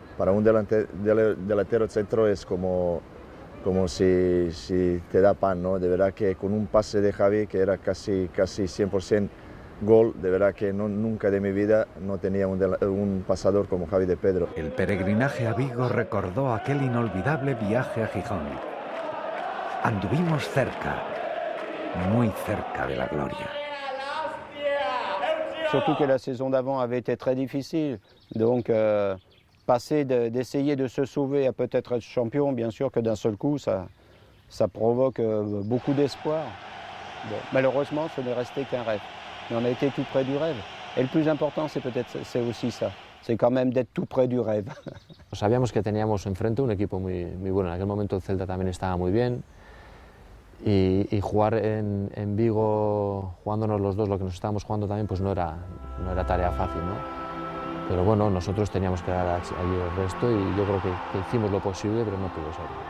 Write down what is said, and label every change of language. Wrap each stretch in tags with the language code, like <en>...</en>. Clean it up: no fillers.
<es>Para un delantero centro es como si te da pan, ¿no? De verdad que con un pase de Javi que era casi 100% gol, de verdad que nunca de mi vida no tenía un pasador como Javi de Pedro. El peregrinaje a Vigo recordó aquel inolvidable viaje a Gijón. Anduvimos cerca, muy cerca de la gloria.</es> <fr>Surtout que la saison d'avant avait été très difficile, donc passer d'essayer de se sauver à peut-être être champion, bien sûr que d'un seul coup, ça provoque beaucoup d'espoir. Bon, malheureusement, ce n'est resté qu'un rêve. Mais on a été tout près du rêve. Et le plus important, c'est aussi ça. C'est quand même d'être tout près du rêve.</fr> <es>Sabíamos que teníamos enfrente un equipo muy bueno. En aquel momento el Celta también estaba muy bien. Y jugar en Vigo, jugándonos los dos lo que nos estábamos jugando también, pues no era tarea fácil, ¿no? Pero bueno, nosotros teníamos que dar allí el resto y yo creo que hicimos lo posible, pero no pudo ser.</es>